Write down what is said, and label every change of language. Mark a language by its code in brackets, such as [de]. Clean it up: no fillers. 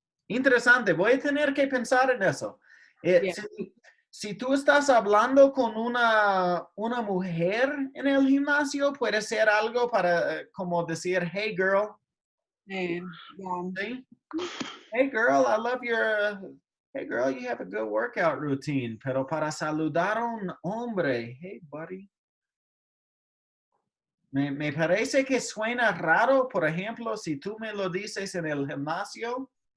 [es] Interesante, voy a tener que pensar en eso. [en] Yeah. [es] Si tú estás hablando con una mujer en el gimnasio, puede ser algo para como decir, [en] hey girl. Yeah. ¿Sí? Hey girl, I love your... Hey girl, you have a good workout routine. [es] Pero para saludar a un hombre, [en] hey buddy. [es] Me parece que suena raro, por ejemplo, si tú me lo dices en el gimnasio.